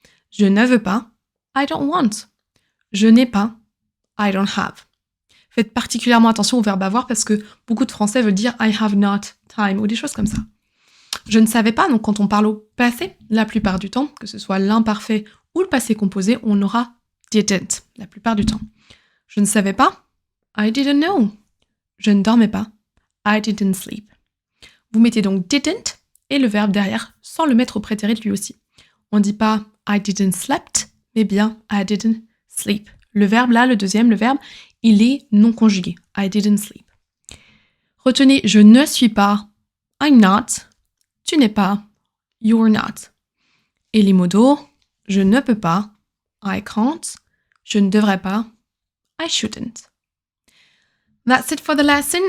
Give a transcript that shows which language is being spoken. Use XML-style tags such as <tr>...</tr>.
<fr>Je ne veux pas,</fr> <en>I don't want.</en> <fr>Je n'ai pas,</fr> <en>I don't have.</en> <fr>Faites particulièrement attention au verbe avoir parce que beaucoup de Français veulent dire</fr> <en>I have not time</en> <fr>ou des choses comme ça. Je ne savais pas, donc quand on parle au passé, la plupart du temps, que ce soit l'imparfait ou le passé composé, on aura didn't, la plupart du temps. Je ne savais pas,</fr> <en>I didn't know.</en> <fr>Je ne dormais pas,</fr> <en>I didn't sleep.</en> <fr>Vous mettez donc didn't et le verbe derrière sans le mettre au prétérit lui aussi. On ne dit pas</fr> <en>I didn't slept,</en> <fr>mais bien</fr> <en>I didn't sleep.</en> <fr>Le verbe là, le deuxième, le verbe, il est non conjugué.</fr> <en>I didn't sleep.</en> <fr>Retenez, je ne suis pas,</fr> <en>I'm not.</en> <fr>Tu n'es pas,</fr> <en>you're not.</en> <fr>Et les modos, je ne peux pas,</fr> <en>I can't.</en> <fr>Je ne devrais pas,</fr> <en>I shouldn't. That's it for the lesson.</en>